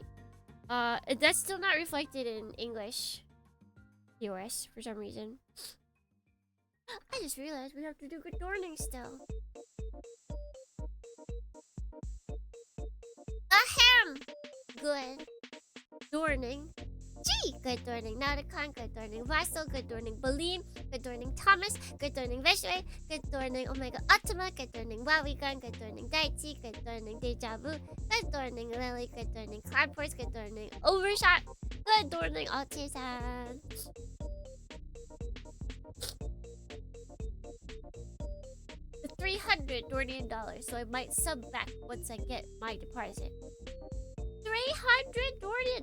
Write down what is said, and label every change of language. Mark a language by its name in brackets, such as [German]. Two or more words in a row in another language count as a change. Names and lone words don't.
[English] That's still not reflected in English TOS for some reason. I just realized we have to do good dorning still. Ahem! Good. Dorning. Gee! Good dorning. Nauticon, good dorning. Vassal, good dorning. Baleen, good dorning. Thomas, good dorning. Veshway, good dorning. Omega Optima, good dorning. Wawigan, good dorning. Daichi, good dorning. Deja Vu, good dorning. Lily, good dorning. Cloudforce, good dorning. Overshot, good dorning. Altisan. $300 Dornian, so I might sub back once I get my deposit. 300 Dornian?